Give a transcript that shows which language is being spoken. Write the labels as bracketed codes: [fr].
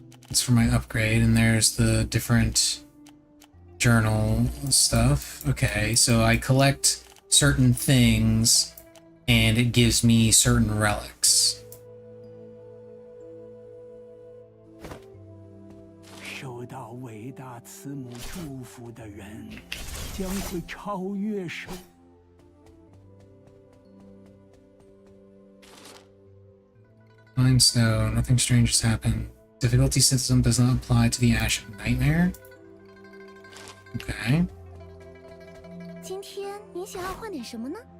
[en] It's for my upgrade, and there's the different journal stuff. Okay, so I collect certain things, and it gives me certain relics. [zh] 受到伟大慈母祝福的人，将会超越生。 [en] Fine snow, nothing strange has happened. Difficulty system does not apply to the Ash of Nightmare. Okay. [zh] 今天你想要换点什么呢？